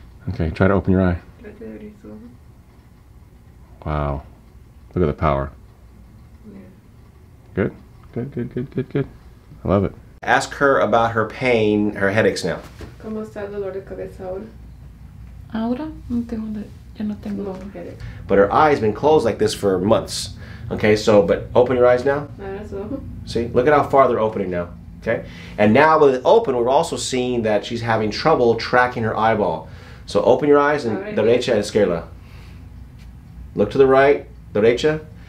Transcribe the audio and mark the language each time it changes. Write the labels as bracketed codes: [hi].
[en] Okay, try to open your eye. Wow. Look at the power. Good. Good. I love it. Ask her about her pain, her headaches now. [es] ¿Cómo está el dolor de cabeza ahora? Ahora ya no tengo headache. [en] But her eye's been closed like this for months. Okay, so, but open your eyes now. See, look at how far they're opening now. Okay, and now with it open, we're also seeing that she's having trouble tracking her eyeball. So open your eyes and derecha and izquierda. Look to the right, derecha.